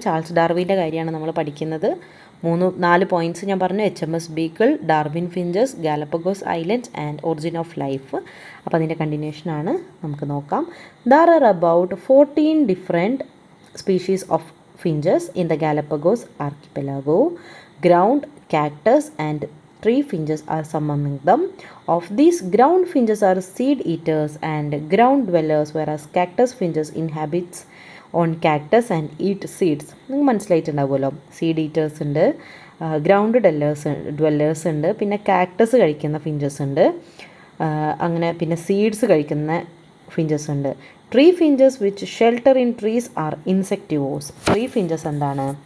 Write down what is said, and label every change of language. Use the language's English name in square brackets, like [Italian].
[Malayalam] Charles ഡാർവിൻ്റെ കാര്യമാണ് നമ്മൾ പഠിക്കുന്നത്. 4 പോയിൻറ്റ്സ് ഞാൻ പറഞ്ഞു: HMS ബീക്കിൾ, Darwin finches, Galapagos islands and origin of life. അപ്പോൾ അതിൻ്റെ കണ്ടിന്യൂഷനാണ് നമുക്ക് നോക്കാം. [English] There are about 14 different species of finches in the Galapagos archipelago. Ground, cactus and tree finches are some among them. Of these, ground finches are seed eaters and ground dwellers, whereas cactus finches inhabits on cactus and eat seeds. [Malayalam] നിങ്ങൾക്ക് മനസ്സിലായിട്ടുണ്ടാവുമല്ലോ. Seed eaters ഉണ്ട്, ground dwellers ഉണ്ട്, പിന്നെ cactus കഴിക്കുന്ന finches ഉണ്ട്, അങ്ങനെ പിന്നെ seeds കഴിക്കുന്ന finches ഉണ്ട്. [English] Tree finches which shelter in trees are insectivores. Tree finches എന്താണ്?